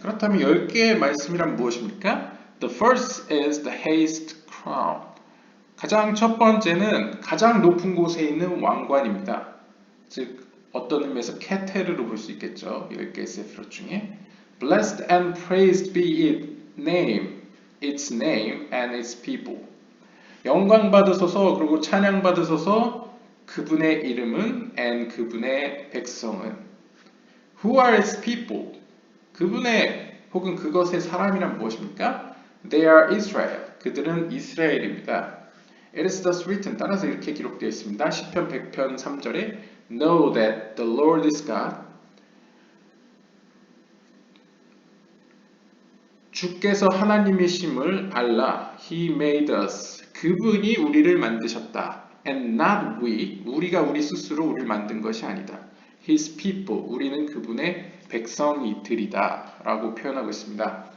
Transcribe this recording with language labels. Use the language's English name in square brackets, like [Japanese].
[Korean] 그렇다면 10개의 말씀이란 무엇입니까? [English] The first is the highest crown. [Korean] 가장 첫 번째는 가장 높은 곳에 있는 왕관입니다. 즉 어떤 의미에서 케테르로 볼 수 있겠죠. 10개의 세피롯 중에 [English] Blessed and praised be its name and its people. [Korean] 영광 받으소서 그리고 찬양 받으소서 그분의 이름은 and 그분의 백성은. [English] Who are its people? [Korean] 그분의 혹은 그것의 사람이란 무엇입니까? [English] They are Israel. [Korean] 그들은 이스라엘입니다. [English] It is thus written. [Korean] 따라서 이렇게 기록되어 있습니다. 시편 100편 3절에 [English] Know that the Lord is God. [Korean] 주께서 하나님이심을 알라. [English] He made us. [Korean] 그분이 우리를 만드셨다. [English] And not we. [Korean] 우리가 우리 스스로 우리를 만든 것이 아니다. [English] His people. [Korean] 우리는 그분의 백성이들이다. 라고 표현하고 있습니다.